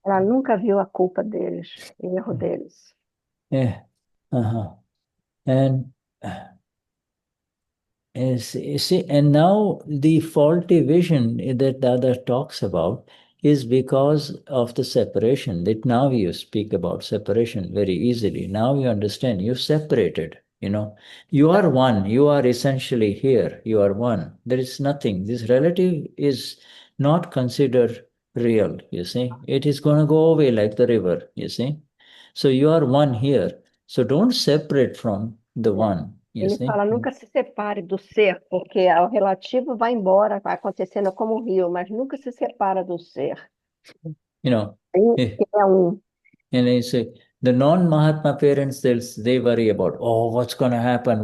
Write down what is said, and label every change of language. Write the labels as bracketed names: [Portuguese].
[Portuguese] Ela nunca viu a culpa deles, o erro deles. Yeah. [English] And see, and now the faulty vision that Dada talks about is because of the separation. That now you speak about separation very easily. Now you understand. You separated. You are one. You are essentially here. You are one. There is nothing. This relative is not considered real. You see, it is going to go away like the river. You see, so you are one here. So don't separate from the one. [Portuguese] Ele fala, nunca se separe do ser, porque o relativo vai embora, vai acontecendo como o rio, mas nunca se separa do ser. É um. [English] And they say, the non-Mahatma parents, they worry about, what's going to happen?